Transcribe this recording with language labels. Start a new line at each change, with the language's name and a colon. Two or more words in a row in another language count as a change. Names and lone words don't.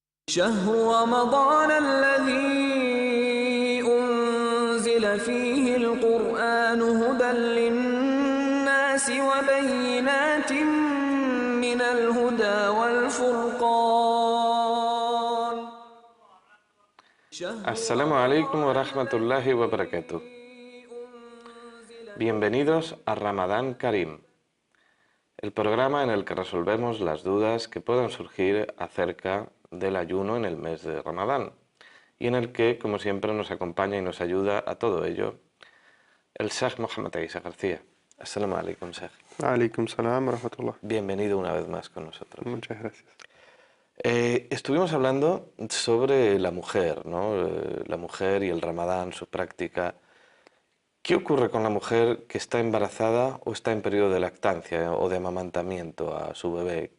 Arabic: شهر رمضان الذي أنزل فيه القرآن هدى للناس وبينات من الهدى والفرقان. السلام عليكم ورحمة الله وبركاته.
Spanish: Bienvenidos a Ramadán Karim, el programa en el que resolvemos las dudas que puedan surgir acerca del ayuno en el mes de Ramadán y en el que, como siempre, nos acompaña y nos ayuda a todo ello el Sheikh Mohamed Isa García.
Arabic: السلام عليكم، شيخ. عليكم السلام ورحمة الله.
Spanish: Bienvenido una vez más con nosotros. Muchas gracias. Estuvimos hablando sobre la mujer, ¿no? La mujer y el Ramadán, su práctica. ¿Qué ocurre con la mujer que está embarazada o está en periodo de lactancia o de amamantamiento a su bebé?